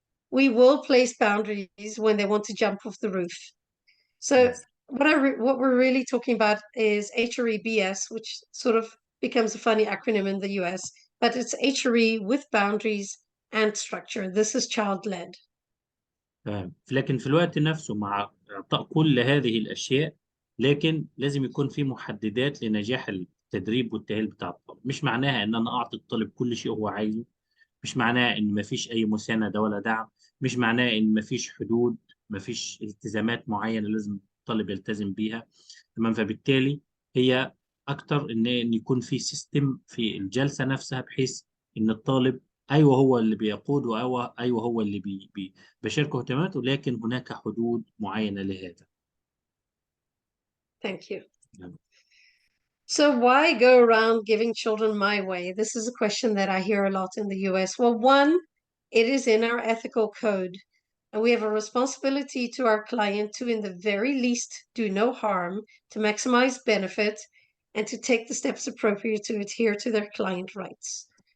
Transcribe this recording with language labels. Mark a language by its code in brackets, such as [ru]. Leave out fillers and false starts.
[en] We will place boundaries when they want to jump off the roof. So Yes. what we're really talking about is HREBS, which sort of becomes a funny acronym in the US, but it's HRE with boundaries and structure. This is child-led. [ar] تمام. لكن في الوقت نفسه مع إعطاء كل هذه الأشياء، لكن لازم يكون في محددات لنجاح التدريب والتأهيل بتاع الطالب. مش معناها إن أنا أعطي الطالب كل شيء هو عايزه، مش معناها إن مفيش أي مساندة ولا دعم، مش معناها إن مفيش حدود، مفيش التزامات معينة لازم الطالب يلتزم بيها. تمام. فبالتالي هي أكتر إن يكون في سيستم في الجلسة نفسها، بحيث إن الطالب ايوه هو اللي بيقود، ايوه هو اللي بيشاركه اهتماماته، لكن هناك حدود معينه لهذا. [en] Thank you. [ar] نعم. [en] So why go around giving children my way? This is a question that I hear a lot in the US. Well, one, it is in our ethical code, and we have a responsibility to our client to, in the very least, do no harm, to maximize benefit, and to take the steps appropriate to adhere to their client rights.